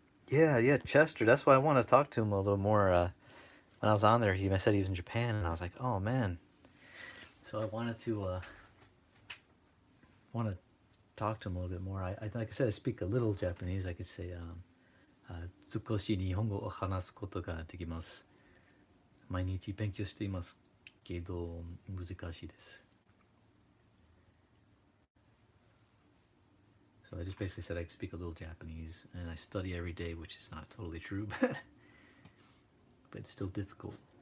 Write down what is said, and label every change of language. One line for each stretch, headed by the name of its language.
English: Yeah, Chester. That's why I want to talk to him a little more. When I was on there, he said he was in Japan, and I was like, oh man. So I wanted to talk to him a little bit more. Like I said, I speak a little Japanese. I could say,
Japanese: 少し日本語を話すことができます。毎日勉強していますけど難しいです。
English: So I just basically said I speak a little Japanese and I study every day, which is not totally true, but it's still difficult.